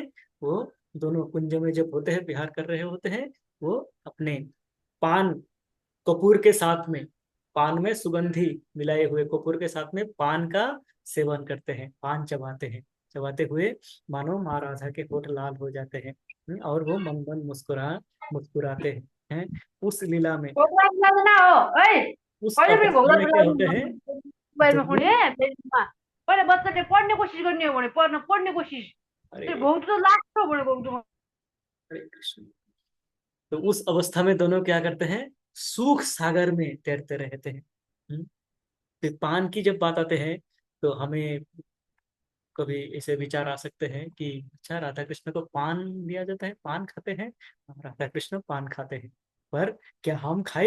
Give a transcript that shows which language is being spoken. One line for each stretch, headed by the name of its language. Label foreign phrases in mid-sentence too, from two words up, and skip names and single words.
Hindi: वो दोनों कुंज में जब होते हैं, विहार कर रहे होते हैं, वो अपने पान कपूर के साथ में, पान में सुगंधी मिलाए हुए कपूर के साथ में पान का सेवन करते हैं, पान चबाते हैं, चबाते हुए मानो माँ राधा के होठ लाल हो जाते हैं। और वो मन मन मुस्कुराते हैं? उस लीला में, उस
Nepali: कहिले पनि
Hindi: अवस्था
Nepali: भोग्दा
Hindi: में क्या होते हैं?
Nepali: मोबाइलमा
Hindi: दोनों,
Nepali: खोले पेजमा पहिला बच्चाले पढ्ने कोसिस गर्ने हो भने पढ्ने कोसिस अरे त्यो भौँतो त लाग्छ भने भौँतो
Hindi: हरे कृष्ण, तो उस अवस्था में दोनों क्या करते हैं? सुख सागर में तैरते रहते हैं। फिर पान की जब बात आते हैं तो हमें कभी ऐसे विचार आ सकते हैं कि अच्छा, राधा कृष्ण को पान दिया जाता है, पान खाते हैं, राधा कृष्ण पान खाते हैं, पर क्या हम खाए?